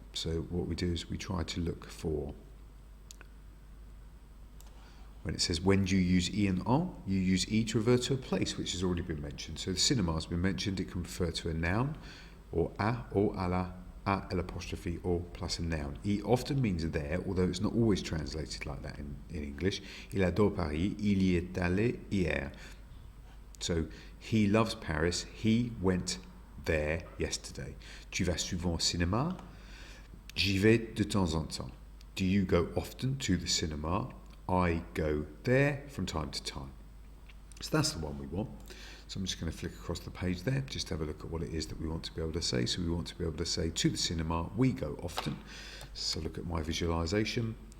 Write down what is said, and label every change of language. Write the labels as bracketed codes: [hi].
[en] So what we do is we try to look for, when it says when do you use e and en, you use e to refer to a place which has already been mentioned. So the cinema has been mentioned. It can refer to a noun, or à la, à l'apostrophe, or plus a noun. E often means there, although it's not always translated like that in English. [fr] Il adore Paris, il y est allé hier. [en] So he loves Paris, he went there yesterday. [fr] Tu vas souvent au cinéma? J'y vais de temps en temps. [en] Do you go often to the cinema? I go there from time to time. So that's the one we want. So I'm just going to flick across the page there, just to have a look at what it is that we want to be able to say. So we want to be able to say to the cinema, we go often. So look at my visualization.